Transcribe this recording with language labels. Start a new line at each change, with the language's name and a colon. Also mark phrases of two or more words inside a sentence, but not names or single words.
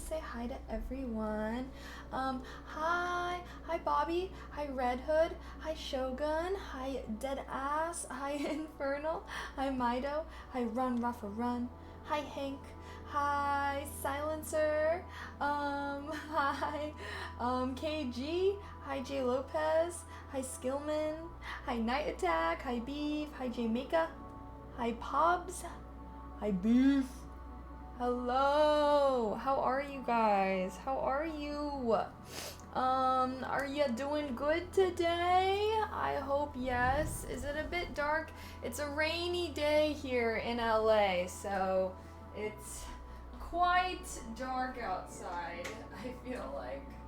English: hi to everyone. Hi Bobby, hi Red Hood, hi Shogun, hi Deadass, hi Infernal, hi Mido, hi Run Ruffa Run, hi Hank, hi Silencer, hi KG, hi J Lopez, hi Skillman, hi Night Attack, hi Beef, hi Jamaica, hi Pobs, hi Beef. Hello. How are you guys? How are you? Are you doing good today? I hope yes. Is it a bit dark? It's a rainy day here in LA, so it's quite dark outside, I feel like.